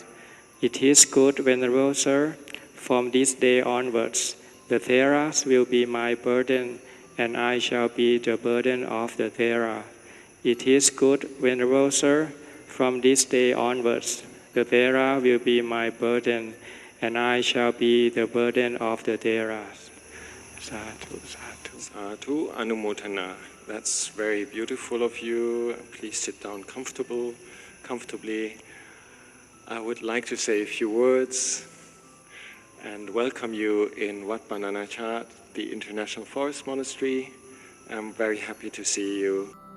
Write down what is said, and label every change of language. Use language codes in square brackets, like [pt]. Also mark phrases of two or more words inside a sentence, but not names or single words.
[en] It is good, Venerable Sir, from this day onwards, the Theras will be my burden, and I shall be the burden of the Thera. It is good, Venerable Sir, From this day onwards, the Thera will be my burden, and I shall be the burden of the Theras. [pi] Sadhu, sadhu. Sadhu Anumotana. [en] That's very beautiful of you. Please sit down comfortably. I would like to say a few words and welcome you in Wat Bana Chat, the International Forest Monastery. I'm very happy to see you.